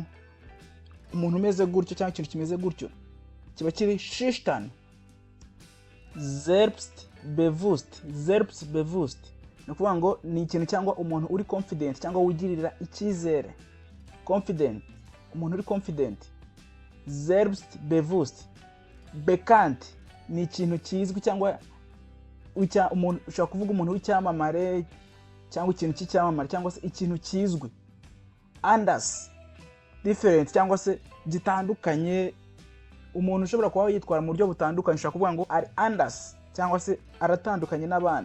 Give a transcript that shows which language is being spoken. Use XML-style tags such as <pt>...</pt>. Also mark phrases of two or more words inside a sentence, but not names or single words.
<rw>Umuntu umeze gutyo cyangwa ikintu kimeze gutyo kiba kiri schüchtern. Selbstbewusst ni ukuvuga ngo ni ikintu cyangwa umuntu uri confident cyangwa wigirira icyizere. Confident, umuntu uri confident. Selbstbewusst. Bekannt ni ikintu kizwi cyangwa umuntu ushobora kuvuga umuntu w'icyamamare cyangwa ikintu cy'icyamamare cyangwa se ikintu kizwi. Anders, different cyangwa se gitandukanye. Umuntu ushobora kuba yitwara mu buryo butandukanye ushobora kuvuga ngo ari anders cyangwa se aratandukanye n'abandi.</rw>